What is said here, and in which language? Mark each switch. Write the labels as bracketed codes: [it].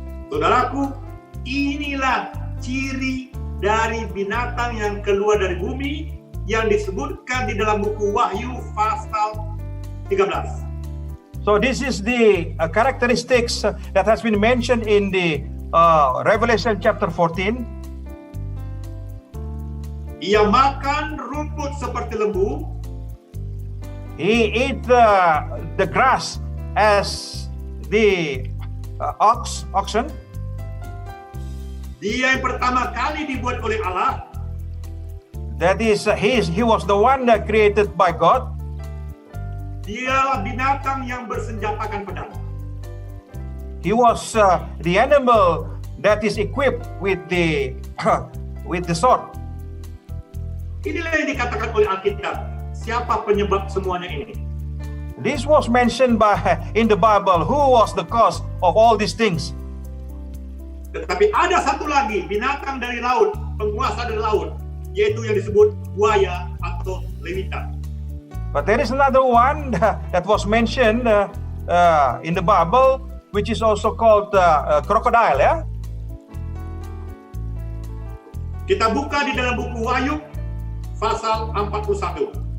[id] Saudaraku, inilah ciri dari binatang yang keluar dari bumi yang disebutkan di dalam buku Wahyu pasal 13. [en] So this is the characteristics that has been mentioned in the Revelation chapter 14. [id] Ia makan rumput seperti lembu, [en] He ate the grass as the oxen. [id] dia yang pertama kali dibuat oleh Allah, [en] That is, he was the one that created by God. [id] dialah binatang yang bersenjatakan pedang. [en] He was the animal that is equipped with the with the sword. [id] Inilah yang dikatakan oleh Alkitab. Siapa penyebab semuanya ini? [en] This was mentioned in the Bible. Who was the cause of all these things? [id] Tetapi ada satu lagi binatang dari laut, penguasa dari laut, yaitu yang disebut buaya atau lewitan. [en] But there is another one that was mentioned in the Bible, which is also called crocodile. Yeah. [id] Kita buka di dalam buku Wahyu pasal 41.